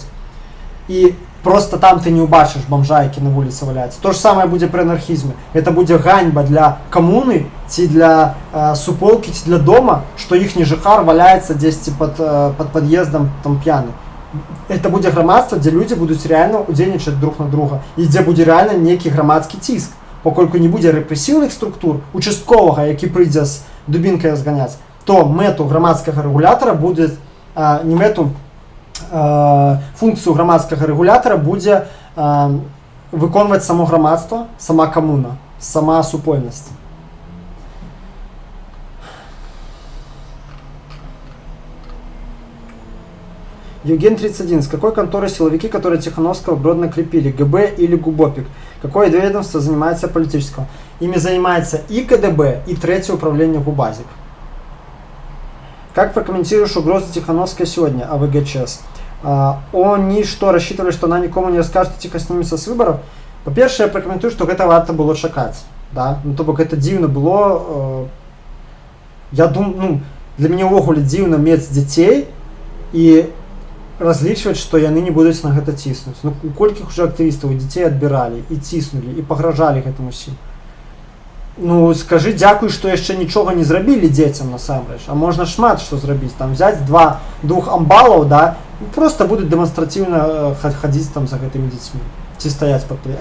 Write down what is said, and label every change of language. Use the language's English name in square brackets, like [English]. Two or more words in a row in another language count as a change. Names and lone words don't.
[Belarusian] І просто там ты не ўбачыш бомжа, які на вуліцы валяецца. То ж самае будзе пры анархізме. Гэта будзе ганьба для камуны, ці для суполкі, ці для дома, што іхні жыхар валяецца дзесьці пад пад'ездам там п'яны. Это будзе грамадства, дзе людзі будуць реально удзельнічаць [Russian] друг на друга. [Belarusian] І дзе будзе реально нейкі грамадскі ціск. Паколькі не будзе рэпрэсіўных структур, участковага, які прыйдзе з дубінкай зганяць, то мэту грамадскага рэгулятара будзе не мэту, функцыю грамадскага рэгулятара будзе выконваць само грамадства, сама камуна, сама супольнасць. Евген 31. [Russian] С какой конторы силовики, которые Тихановского Гродно крепили? ГБ или ГУБОПИК? Какое ведомство занимается политическим? Ими занимается и КДБ, и третье управление ГУБАЗик. Как прокомментируешь угрозы Тихановской сегодня, АВГЧС? Они что, рассчитывали, что она никому не расскажет и тихо снимется с выборов? [Ukrainian] По-перше, я прокоментую, [Belarusian] что это варто было чакать. Да? Ну, то бок это дивно было. Я думаю, ну, для меня увогуле дивно мець дзяцей і разлічваць, што яны не будуць на гэта ціснуць. Ну, у колькіх уже актывістаў дзяцей адбіралі і ціснулі і пагражалі гэтым усім. Ну, скажи дзякуй, што яшчэ нічога не зрабілі дзецям насамрэч, а можна шмат што зрабіць, там взять двух амбалаў, да, просто будуць дэманстратыўна хадзіць там за гэтымі дзецьмі, ці стаяць пад прыём.